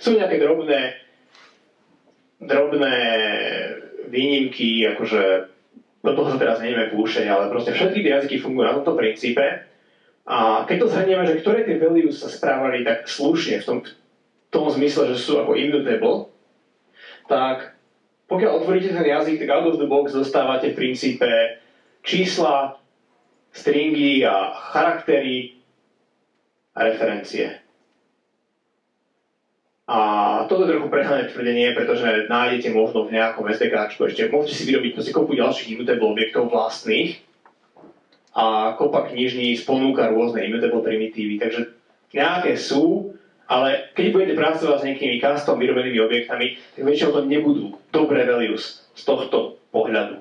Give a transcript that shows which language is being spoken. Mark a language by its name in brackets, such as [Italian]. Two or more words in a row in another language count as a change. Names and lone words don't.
[Slovak] Sú nejaké drobné výnimky, akože do toho sa teraz nejdeme púšťať, ale proste všetky tie jazyky fungujú na tomto princípe. A keď to zhrnieme, že ktoré tie values sa správali tak slušne v tom zmysle, že sú ako immutable, tak pokiaľ otvoríte ten jazyk, tak [English] out of the box [Slovak] dostávate v princípe čísla, stringy a charaktery a referencie. A toto je trochu prehnané tvrdenie, pretože nájdete možno v nejakom SDKčku ešte, môžete si vyrobiť proste kopu ďalších immutable objektov vlastných a kopa knižníc ponúka rôzne immutable primitívy, takže nejaké sú, ale keď budete pracovať s nejakými custom vyrobenými objektami, tak väčšinou to nebudú dobré values z tohto pohľadu.